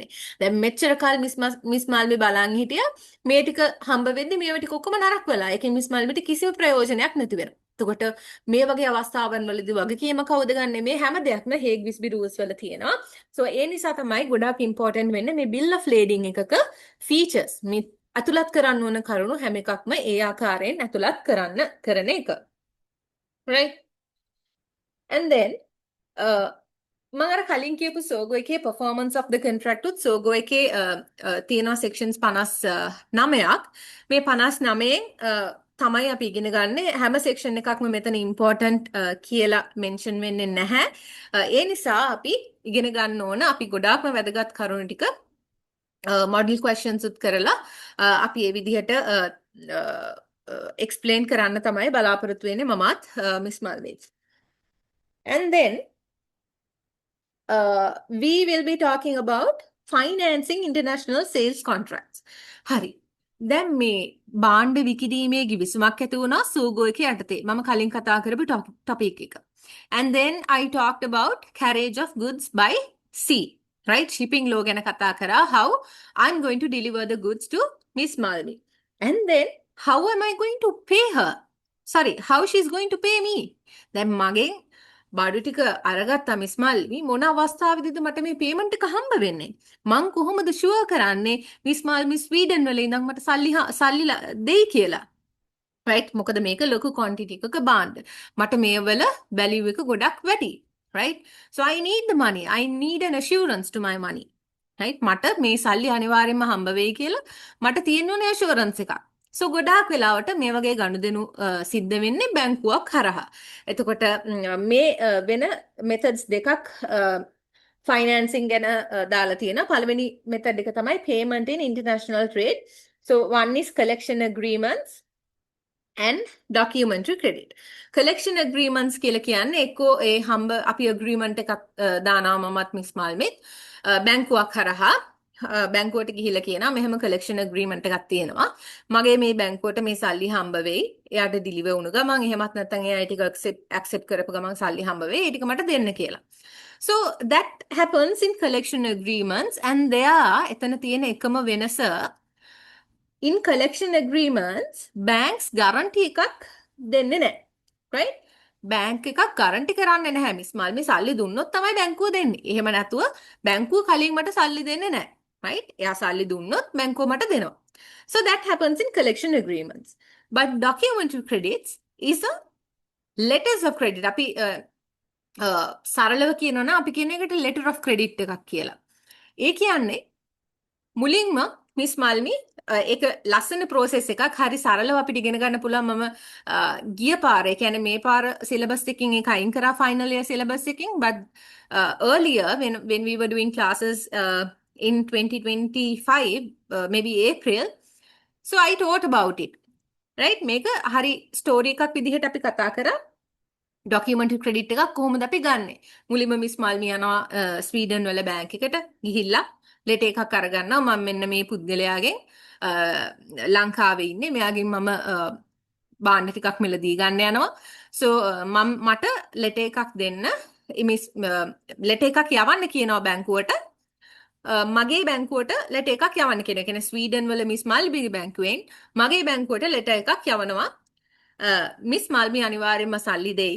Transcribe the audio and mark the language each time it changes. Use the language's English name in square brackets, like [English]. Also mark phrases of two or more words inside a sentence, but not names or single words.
[Sinhala] දැන් මෙච්චර කාල මිස් මාල්මි බලන් හිටියා මේ ටික හම්බ වෙද්දී මේවා ටික ඔක්කොම නරක වෙලා. ඒකෙන් මිස් මාල්මිට කිසිම ප්‍රයෝජනයක් නැති වෙනවා. එතකොට මේ වගේ අවස්ථාවන් වලදී වගකීම කවුද ගන්නෙ? මේ හැම දෙයක්ම Hague Visby rules වල තියෙනවා. so ඒ නිසා තමයි ගොඩාක් important වෙන්නේ මේ [English] bill of lading [Sinhala] එකක features මේ අතුලත් කරන්න ඕන කරුණු හැම එකක්ම ඒ ආකාරයෙන් අතුලත් කරන එක. [English] right? and then [Sinhala] මම අර කලින් කියපු සෝගෝ එකේ [English] performance of the contract [Sinhala] උත් සෝගෝ එකේ තියෙනවා sections 59ක්. මේ 59න් තමයි අපි ඉගෙන ගන්න හැම section එකක්ම මෙතන important කියලා mention වෙන්නේ නැහැ. ඒ නිසා අපි ඉගෙන ගන්න ඕන අපි ගොඩාක්ම වැදගත් කරුණු ටික [English] model questions [Sinhala] උත් කරලා අපි මේ විදිහට explain කරන්න තමයි බලාපොරොත්තු වෙන්නේ මමත් Miss Malvich. [English] and then we will be talking about financing international sales contracts. [Sinhala] හරි. දැන් මේ බාණ්ඩ විකිණීමේ ගිවිසුමක් ඇති වුණා සූගෝ එකේ යටතේ. මම කලින් කතා කරපු topic එක. [English] And then I talked about carriage of goods by sea. Right? Shipping law [Sinhala] ගැන කතා කරා [English] how I'm going to deliver the goods to Miss Malvi. And then how am I going to pay her? Sorry, how she's going to pay me? [Sinhala] දැන් මගෙන් බඩු ටික අරගත්තා මිස් මල්වි මොන අවස්ථාවේදීද මට මේ පේමන්ට් එක හම්බ වෙන්නේ මං කොහොමද ෂුවර් කරන්නේ මිස් මල්වි ස්වීඩන් වල ඉඳන් මට සල්ලි දෙයි කියලා right මොකද මේක ලොකු quantity එකක බාණ්ඩ මට මේවල value එක ගොඩක් වැඩි [English] right so I need the money I need an assurance to my money right [Sinhala] මට මේ සල්ලි අනිවාර්යයෙන්ම හම්බ වෙයි කියලා මට තියෙන්න ඕනේ assurance එකක් so ගොඩාක් වෙලාවට මේ වගේ ගනුදෙනු සිද්ධ වෙන්නේ බැංකුවක් හරහා. එතකොට මේ වෙන methods දෙකක් financing ගැන දාලා තියෙනවා. පළවෙනි method එක තමයි [English] payment in international trade. So one is collection agreements and documentary credit. Collection agreements [Sinhala] කියලා කියන්නේ එක්කෝ ඒ හම්බ අපි agreement එකක් දානවා මමත් මිස් මාල්මෙත් බැංකුවක් හරහා බැංකුවට ගිහිල්ලා කියනවා මෙහෙම [English] collection agreement [Sinhala] එකක් තියෙනවා මගේ මේ බැංකුවට මේ සල්ලි හම්බ වෙයි එයාට deliver වුණ ගමන් එහෙමත් නැත්නම් එයා ටික accept කරපු ගමන් සල්ලි හම්බ වෙයි ඒ ටික මට දෙන්න කියලා [English] so that happens in collection agreements and there [Sinhala] එතන තියෙන එකම වෙනස [English] in collection agreements banks guarantee [Sinhala] එකක් දෙන්නේ නැහැ right බැංක් එකක් guarantee කරන්නේ නැහැ මිස් මල්මි සල්ලි දුන්නොත් තමයි බැංකුව දෙන්නේ එහෙම නැතුව බැංකුව කලින් මට සල්ලි දෙන්නේ නැහැ right එයා සල්ලි දුන්නොත් බැංකුව මට දෙනවා [English] so that happens in collection agreements but documentary credits is a letters of credit [Sinhala] අපි සරලව කියනවා නම් අපි කියන එකට [English] letter of credit [Sinhala] එකක් කියලා ඒ කියන්නේ මුලින්ම මිස් මල්මි ඒක ලස්සන ප්‍රෝසෙස් එකක් හරි සරලව අපිට ඉගෙන ගන්න පුළුවන් මම ගිය පාරේ කියන්නේ මේ පාර සිලබස් එකකින් ඒක අයින් කරා [English] final year syllabus [Sinhala] එකකින් [English] but earlier when we were doing classes in 2025 maybe April so I taught about it right [Sinhala] මේක හරි ස්ටෝරි එකක් විදිහට අපි කතා කරා [English] documentary credit [Sinhala] එකක් කොහොමද අපි ගන්නෙ මුලින්ම මිස් මල්මි යනවා ස්වීඩන් වල බැංක් එකට ගිහිල්ලා ලෙටර් එකක් අරගන්නවා මම මෙන්න මේ පුද්ගලයාගෙන් ලංකාවේ ඉන්නේ මෙයාගෙන් මම බාණ්ඩ ටිකක් මිලදී ගන්න යනවා so මට ලෙටර් එකක් දෙන්න මිස් ලෙටර් එකක් යවන්න කියනවා බැංකුවට මගේ බැංකුවට ලෙටර් එකක් යවන්න කියන කෙනෙක් ස්වීඩන් වල මිස් මල්බිගේ බැංකුවෙන් මගේ බැංකුවට ලෙටර් එකක් යවනවා මිස් මල්මි අනිවාර්යයෙන්ම සල්ලි දෙයි.